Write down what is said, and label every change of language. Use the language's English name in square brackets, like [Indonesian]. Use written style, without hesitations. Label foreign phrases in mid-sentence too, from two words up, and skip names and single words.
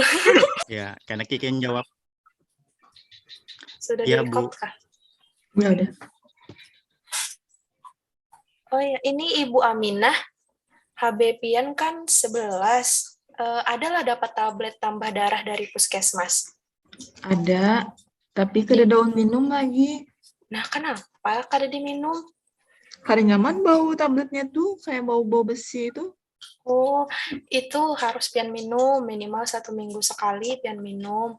[Banjar] Ya, karena Kikin jawab. Sudah Iya, di-record Bu. kah? Ya udah. Oh ya, ini Ibu Aminah. HB pian kan 11. Adalah dapat tablet tambah darah dari puskesmas. Ada, tapi kada daun minum lagi. Nah, kenapa kada diminum? Kada nyaman bau tabletnya tuh, kayak bau-bau besi itu. Oh, itu harus pian minum, minimal 1 minggu sekali pian minum.